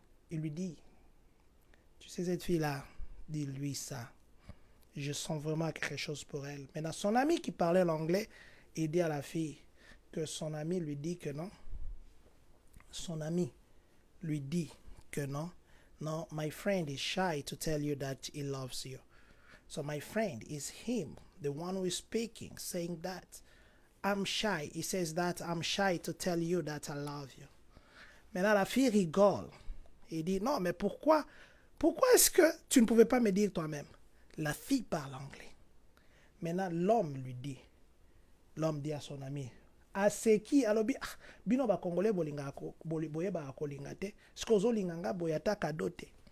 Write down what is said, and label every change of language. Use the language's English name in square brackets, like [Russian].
[French] Il lui dit, tu sais cette fille-là, dis-lui ça. Je sens vraiment quelque chose pour elle. Maintenant, son ami qui parlait l'anglais, il dit à la fille que son ami lui dit que non. Son ami lui dit que non. [English] No, my friend is shy to tell you that he loves you. So my friend is him, the one who is speaking, saying that I'm shy. He says that I'm shy to tell you that I love you. [French] Maintenant, la fille rigole. Il dit, non, mais pourquoi est-ce que tu ne pouvais pas me dire toi-même? La fille parle anglais. Maintenant, l'homme dit à son ami, à ce qui, alors, [Lingala] bino ba congolais bolinga boye ba kolinga te, skozo linganga boyata kadote.